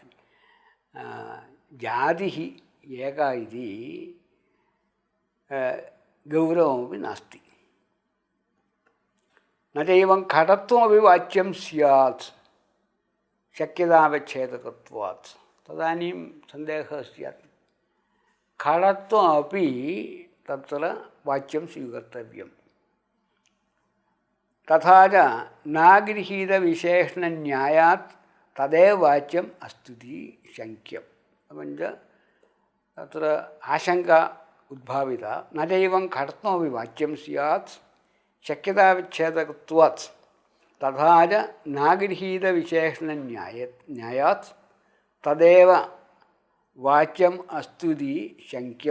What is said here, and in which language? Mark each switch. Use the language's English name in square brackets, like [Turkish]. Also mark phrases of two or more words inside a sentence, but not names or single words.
[Sanskrit] जातिः एका इति गौरवमपि नास्ति न चैवं खडत्वमपि वाच्यं स्यात् शक्यतावच्छेदकत्वात् तदानीं सन्देहः स्यात् खडत्वमपि तत्र वाच्यं स्वीकर्तव्यं തഥാ ച നാഗൃഹീതവിശേഷണന്യായാത് തദേവ വാച്യം അസ്തുതി ശങ്ക്യം. എവഞ്ച തത്ര ആശങ്ക ഉദ്ഭാവിത ന ചൈവം ഘടത്വമപി വാച്യം സ്യാത് ശക്യതാവിച്ഛേദകത്വാത് തഥാ ച നാഗൃഹീതവിശേഷണന്യായാത് തദേവ വാച്യം അസ്തുതി ശങ്ക്യം.